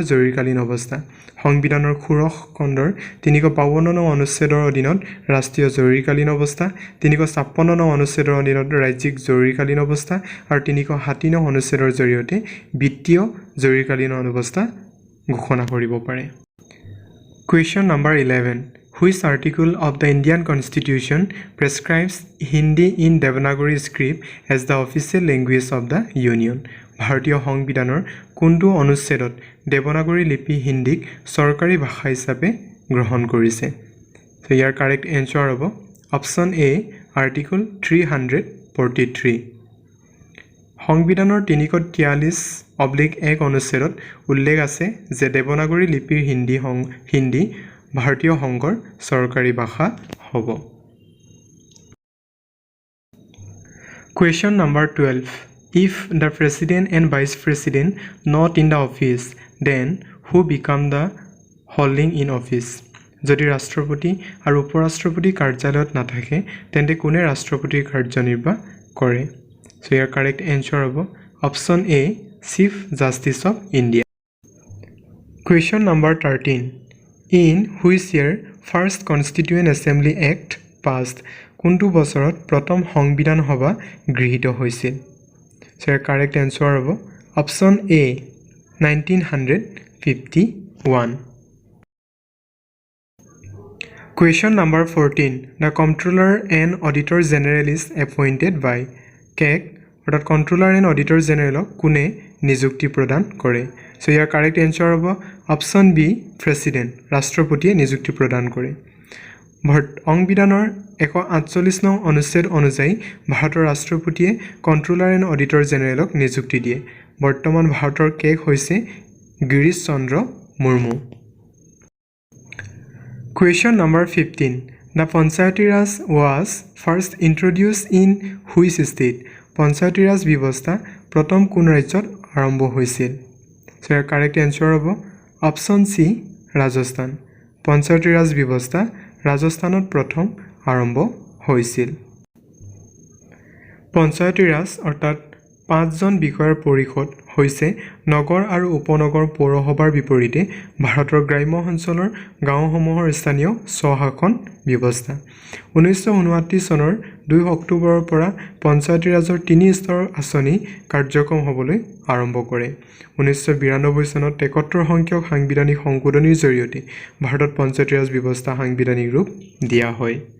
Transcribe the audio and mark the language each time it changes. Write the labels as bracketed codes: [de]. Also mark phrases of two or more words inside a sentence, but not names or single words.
[as] জৰুৰীকালীন অৱস্থা সংবিধানৰ 16 খণ্ডৰ 352 নং অনুচ্ছেদৰ অধীনত ৰাষ্ট্ৰীয় জৰুৰীকালীন অৱস্থা 356 নং অনুচ্ছেদৰ অধীনত ৰাজ্যিক জৰুৰীকালীন অৱস্থা আৰু 360 নং অনুচ্ছেদৰ জৰিয়তে বিত্তীয় জৰুৰীকালীন অৱস্থা ঘোষণা কৰিব পাৰে [en] Question number 11 Which article of the Indian Constitution prescribes Hindi in Devanagari script as the official language of the Union? [as] ভাৰতীয় সংবিধানৰ কোনটো অনুচ্ছেদত দেৱনাগৰী লিপি হিন্দীক চৰকাৰী ভাষা হিচাপে গ্ৰহণ কৰিছে তো ইয়াৰ [en] correct answer [as] হ'ব [en] option A article [as] 343 সংবিধানৰ 343/1 অনুচ্ছেদত উল্লেখ আছে যে দেৱনাগৰী লিপিৰ হিন্দী ভাৰতীয় সংঘৰ চৰকাৰী ভাষা হ'ব [en] Question number 12 If the president and vice president not in the office then who become the holding in office [as] যদি ৰাষ্ট্ৰপতি আৰু উপৰাষ্ট্ৰপতি কাৰ্যালয়ত নাথাকে তেন্তে কোনে ৰাষ্ট্ৰপতিৰ কাৰ্যনিৰ্বাহ কৰে [en] সো ইয়াৰ correct answer হ'ব option A Chief Justice of India Question number 13 In which year first Constituent Assembly Act passed? [as] কোনটো বছৰত প্ৰথম সংবিধান সভা গৃহীত হৈছিল? [en] So the correct answer হ'ব option A 1951. Question number 14 The Comptroller and Auditor General is appointed by [as] কেক অৰ্থাৎ [en] Comptroller and Auditor General [as] কোনে নিযুক্তি প্ৰদান কৰে So ইয়াৰ [en] correct answer [as] হ'ব [en] option B President [as] ৰাষ্ট্ৰপতিয়ে নিযুক্তি প্ৰদান কৰে সংবিধানৰ 148 নং অনুচ্ছেদ অনুযায়ী ভাৰতৰ ৰাষ্ট্ৰপতিয়ে [en] Comptroller and Auditor General [as] ক নিযুক্তি দিয়ে বৰ্তমান ভাৰতৰ কেক হৈছে গিৰীশ চন্দ্ৰ মুৰ্মু [en] Question number 15 The Panchayati Raj was first introduced in which state Panchayati Raj [as] ব্যৱস্থা প্ৰথম কোন ৰাজ্যত আৰম্ভ হৈছিল [en] So the correct answer হ'ব option C Rajasthan Panchayati Raj [as] ব্যৱস্থা ৰাজস্থানত প্ৰথম আৰম্ভ হৈছিল [en] Panchayati [as] Raj অৰ্থাৎ 5 জন বিষয়ৰ পৰিষদ হৈছে নগৰ আৰু উপনগৰ পৌৰসভাৰ বিপৰীতে ভাৰতৰ গ্ৰাম্য অঞ্চলৰ গাঁওসমূহৰ স্থানীয় স্বশাসন ব্যৱস্থা 1959 চনৰ 2 অক্টোবৰৰ পৰা পঞ্চায়তী ৰাজৰ 3 স্তৰৰ আঁচনি কাৰ্যক্ষম হ'বলৈ আৰম্ভ কৰে 1992 চনত 73 সংখ্যক সাংবিধানিক সংশোধনীৰ জৰিয়তে ভাৰতত পঞ্চায়তী ৰাজ ব্যৱস্থা সাংবিধানিক ৰূপ দিয়া হয়